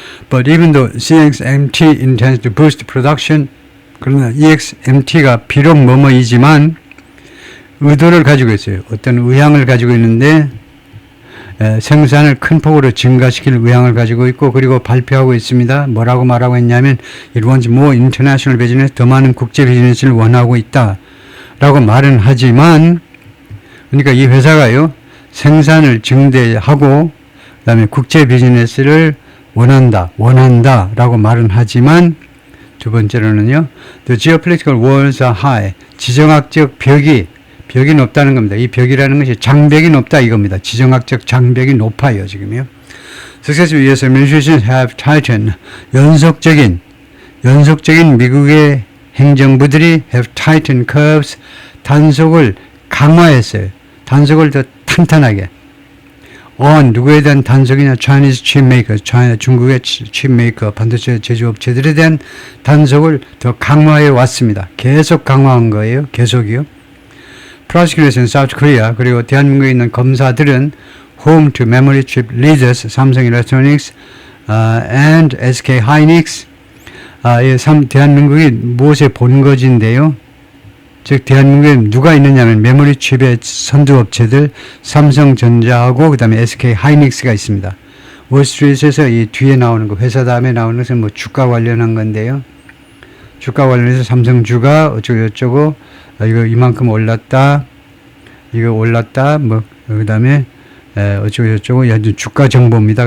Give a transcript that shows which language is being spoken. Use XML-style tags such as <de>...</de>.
<en>But even though CXMT intends to boost production,</en> <ko>그러나 EXMT가 비록 뭐뭐이지만 의도를 가지고 있어요. 어떤 의향을 가지고 있는데, 생산을 큰 폭으로 증가시킬 의향을 가지고 있고, 그리고 발표하고 있습니다. 뭐라고 말하고 있냐면</ko> <en>It wants more international business,</en> <ko>더 많은 국제 비즈니스를 원하고 있다 라고 말은 하지만, 그러니까 이 회사가요, 생산을 증대하고 그 다음에 국제 비즈니스를 원한다 라고 말은 하지만, 두 번째로는요,</ko> <en>The geopolitical walls are high,</en> <ko>지정학적 벽이 높다는 겁니다. 이 벽이라는 것이 장벽이 높다 이겁니다. 지정학적 장벽이 높아요, 지금요.</ko> <en>Successive US administrations have tightened.</en> <ko>연속적인 미국의 행정부들이</ko> <en>have tightened curves.</en> <ko>단속을 강화했어요. 단속을 더 탄탄하게. on, 누구에 대한 단속이냐?</ko> <en>Chinese chip makers,</en> <ko>중국의 칩 메이커, 반도체 제조업체들에 대한 단속을 더 강화해 왔습니다. 계속 강화한 거예요. 계속이요.</ko> <en>Prosecutors in South Korea,</en> <ko>그리고 대한민국에 있는 검사들은</ko> <en>home to memory chip leaders, 삼성 일렉트로닉스 and SK hynix,</en> <ko>대한민국이 무엇의 본거지인데요? 즉 대한민국에 누가 있느냐면 메모리 칩의 선두업체들 삼성전자하고 그 다음에 SK 하이닉스가 있습니다. 월스트리트에서 이 뒤에 나오는 거 회사 다음에 나오는 것은 뭐 주가 관련한 건데요. 주가 관련해서 삼성주가 어쩌고 저쩌고 이거 이만큼 올랐다 이거 올랐다 뭐 그 다음에 어쩌고 저쩌고 주가 정보입니다.</ko>